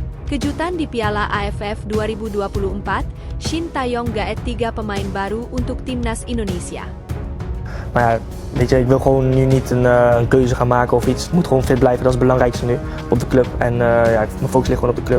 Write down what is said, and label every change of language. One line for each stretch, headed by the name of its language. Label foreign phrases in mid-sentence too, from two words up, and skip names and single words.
Indonesian: Kejutan di Piala AFF 2024, Shin Tae-yong gaet 3 pemain baru untuk timnas Indonesia.
Dutch: Maar ja, weet je, ik wil gewoon nu niet een keuze gaan maken of iets. Het moet gewoon fit blijven, dat is het belangrijkste nu op de club. En ja, mijn focus ligt gewoon op de club.